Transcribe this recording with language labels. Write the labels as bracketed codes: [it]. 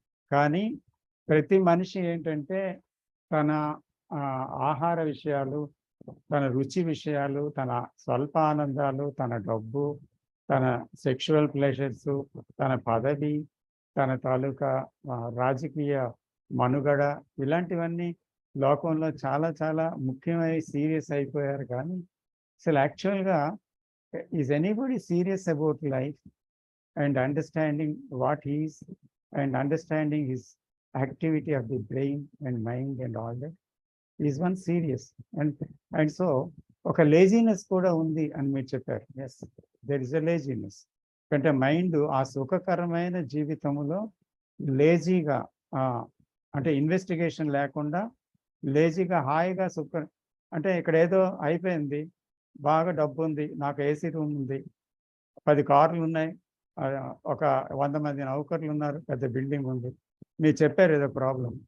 [te] కానీ ప్రతి మనిషి ఏంటంటే తన ఆహార విషయాలు, తన రుచి విషయాలు, తన స్వల్ప ఆనందాలు, తన డబ్బు, తన సెక్షువల్ ప్లెజర్స్, తన పదవి, తన తాలూకా రాజకీయ మనుగడ, ఇలాంటివన్నీ లోకంలో చాలా చాలా ముఖ్యమై సీరియస్ అయిపోయారు. కానీ అసలు [en] యాక్చువల్గా is anybody serious about life? and understanding what he is and understanding his activity of the brain and mind and all that is one serious. [te] And so ఒక లేజినెస్ కూడా ఉంది అని మీరు చెప్పారు. [en] Yes, there is a laziness. [te] అంటే mind ఆ సుఖకరమైన జీవితంలో లేజీగా, అంటే ఇన్వెస్టిగేషన్ లేకుండా లేజీగా హాయిగా అంటే ఇక్కడ ఏదో అయిపోయింది, బాగా డబ్బు ఉంది, నాకు ఏసీ రూమ్ ఉంది, 10 కార్లు ఉన్నాయి, ఒక 100 మంది నౌకర్లు ఉన్నారు, పెద్ద బిల్డింగ్ ఉంది, మీరు చెప్పారు ఏదో ప్రాబ్లం.